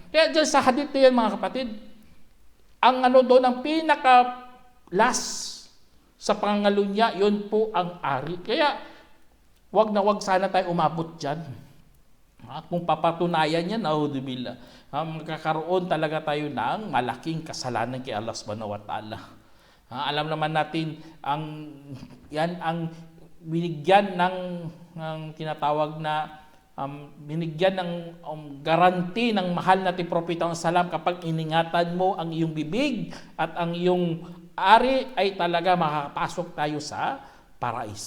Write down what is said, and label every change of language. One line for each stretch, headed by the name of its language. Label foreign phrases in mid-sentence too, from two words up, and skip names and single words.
Filipino: Kaya dyan sa hadith na yan, mga kapatid, ang doon, ang pinaka-last sa pangalunya, yun po ang ari. Kaya, wag sana tayo umabot dyan. Kung papatunayan yan, naudzubillah, magkakaroon talaga tayo ng malaking kasalanan kay Allah
Arabic: سبحانه وتعالى.
Filipino: Alam naman natin, ang binigyan ng tinatawag na binigyan ng guarantee ng mahal nating propeta ang salam kapag iningatan mo ang iyong bibig at ang iyong ari ay talaga makakapasok tayo sa paraiso.